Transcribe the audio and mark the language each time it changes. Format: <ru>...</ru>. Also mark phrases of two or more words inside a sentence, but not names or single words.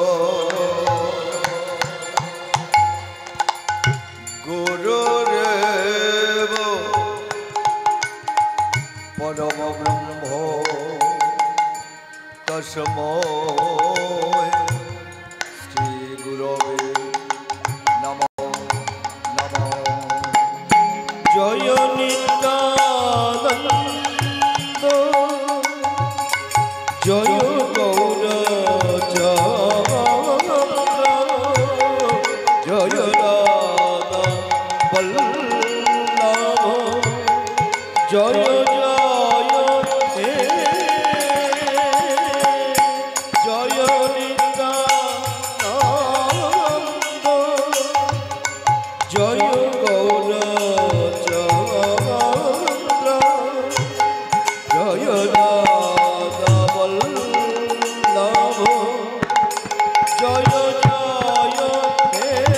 <sa>गुरुरेव परम ब्रह्म तस्मै श्री गुरवे नमः नमः</sa> <bn>জয় নিত্যানন্দ জয় গৌরচন্দ্র জয় রাধা বল্লভ জয় জয় হে জয় নিত্যানন্দ জয় গৌরচন্দ্র জয় রাধা বল্লভ জয় জয় হে</bn>